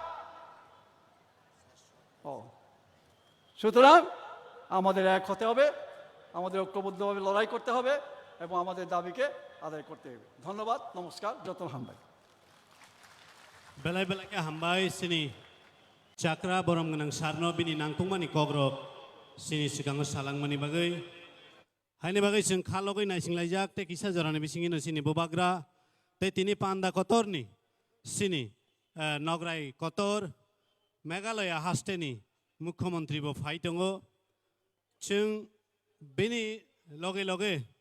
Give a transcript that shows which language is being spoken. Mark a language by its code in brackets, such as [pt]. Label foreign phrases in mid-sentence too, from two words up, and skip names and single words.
[bn] সুতরাং আমাদের এক হতে হবে, আমাদের ঐক্যবদ্ধভাবে লড়াই করতে হবে এবং আমাদের দাবিকে আদায় করতে হবে। ধন্যবাদ, নমস্কার, [trp] যতন হামবাই। বেলায় বেলাকে হামবাই সিনি চাকরা বরম গনাং সারনো বিনি নাংতুংমানি কগ্রব सिनि सिगाङाव सालांमानि बागै हायनि बागै जों खालगै नायसिंलायजाक ते किसा जरानि बिसिङिनो सिनि बोबाग्रा ते तिनि पान्दा कतरनि सिनि नगराय कतर मेघालया हास्टेनि मुख्यमंत्री बो फाइ दङ जों बेनि लगे लगे